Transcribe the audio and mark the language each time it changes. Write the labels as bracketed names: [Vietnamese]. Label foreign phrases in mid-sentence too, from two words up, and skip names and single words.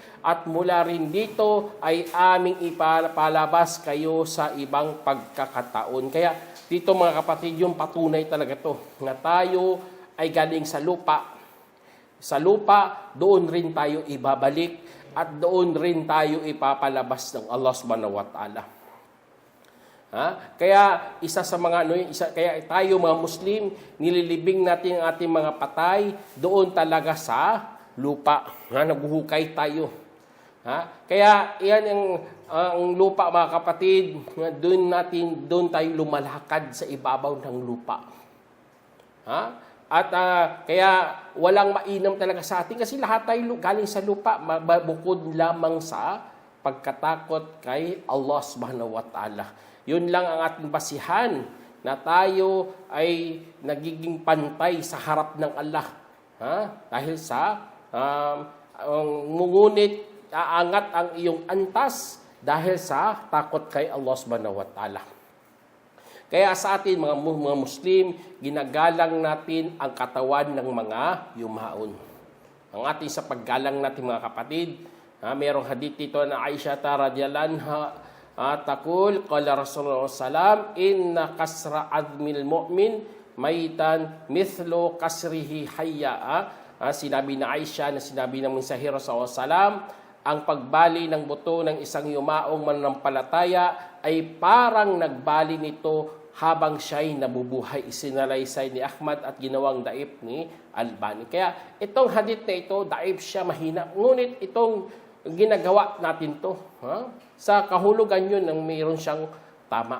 [Filipino] At mula rin dito ay aming ipapalabas kayo sa ibang pagkakataon. Kaya dito mga kapatid, yung patunay talaga to na tayo ay galing sa lupa. Sa lupa, doon rin tayo ibabalik at doon rin tayo ipapalabas ng [Arabic] الله سبحانه وتعالى. [Filipino] Kaya isa sa mga kaya tayo mga Muslim, nililibing natin ang ating mga patay doon talaga sa lupa. Nabuhukay tayo. Kaya iyan ang lupa mga kapatid, doon tayo lumalakad sa ibabaw ng lupa. At kaya walang mainam talaga sa atin kasi lahat tayo galing sa lupa, bukod lamang sa pagkatakot kay [Arabic] الله سبحانه وتعالى. [Filipino] Yun lang ang ating basihan na tayo ay nagiging pantay sa harap ng Allah. Dahil sa ngunit aangat ang iyong antas dahil sa takot kay [Arabic] الله سبحانه وتعالى. [Filipino] Kaya sa atin mga Muslim, ginagalang natin ang katawan ng mga yumaon. Ang ating sa paggalang natin mga kapatid, mayroong hadith dito na [Arabic] عائشة رضي الله عنها تقول قال رسول الله سلم إن كسر عظم المؤمن ميتا مثل كسره حيا. Sinabi na Aisha na sinabi ng mensahero صلى الله عليه وسلم, ang pagbali ng buto ng isang yumaong mananampalataya ay parang nagbali nito habang siya'y nabubuhay. Isinalaysay ni Ahmad at ginawang daif ni Albani. Kaya itong hadith na ito, daif siya, mahina. Ngunit itong ginagawa natin to, sa kahulugan yun nang mayroon siyang tama.